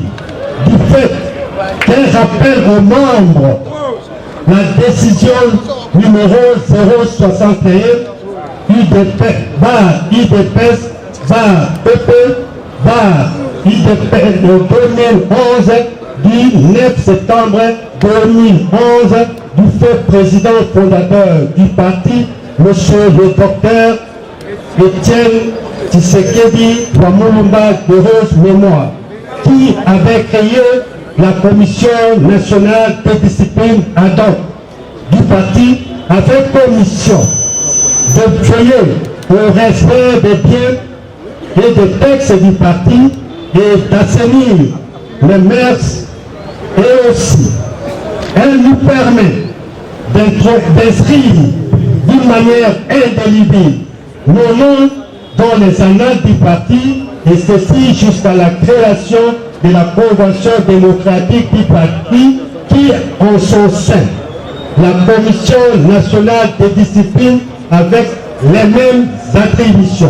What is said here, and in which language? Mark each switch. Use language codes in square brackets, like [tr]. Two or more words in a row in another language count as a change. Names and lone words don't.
[fr] Du fait qu'un rappel aux membres, la décision numéro 061 UDPS PP UDPS 2011 du 9 septembre 2011 du fait président fondateur du parti, monsieur le docteur Étienne Tshisekedi Wamulumba de Rose Mémoire, qui avait créé la commission nationale de discipline [la] ad hoc [fr] du parti avec comme mission de veiller au respect des biens et des textes du parti et d'assainir les mœurs, et aussi elle nous permet d'inscrire d'une manière indélébile nos noms dans les annales du parti, et ceci jusqu'à la création de la Convention démocratique du parti qui, en son sein, la Commission nationale de discipline avec les mêmes attributions.